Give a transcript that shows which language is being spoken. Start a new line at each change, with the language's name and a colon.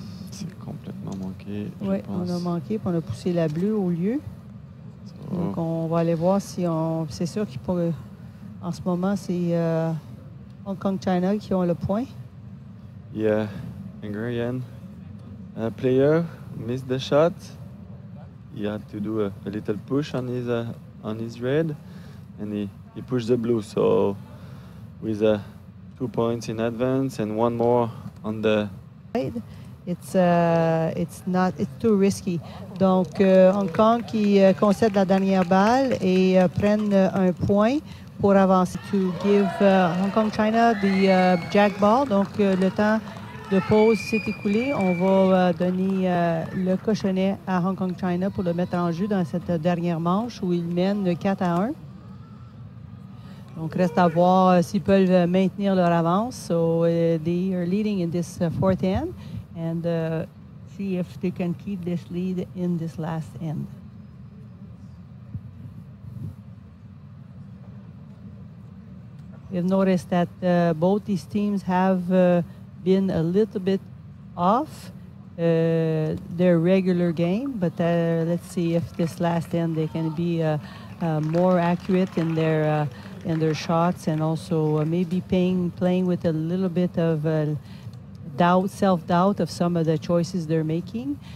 French: C'est complètement manqué. Oui, on a manqué, puis on a poussé la bleue au lieu. Donc, on va aller voir si on... C'est sûr qu'en ce moment, c'est Hong Kong China qui ont le point.
English: Yeah, Hungarian player missed the shot. He had to do a little push on his red, and he pushed the blue. So with 2 points in advance and one more on the... It's too risky.
French: Donc, Hong Kong qui concède la dernière balle et prennent un point pour avancer.
English: To give Hong Kong China the jack ball.
French: Donc, le temps de pause s'est écoulé. On va donner le cochonnet à Hong Kong China pour le mettre en jeu dans cette dernière manche où ils mènent 4-1. Donc, reste à voir s'ils peuvent maintenir leur avance.
English: So, they are leading in this fourth end. And see if they can keep this lead in this last end. We've noticed that both these teams have been a little bit off their regular game, but let's see if this last end they can be more accurate in their shots, and also maybe playing with a little bit of self-doubt of some of the choices they're making.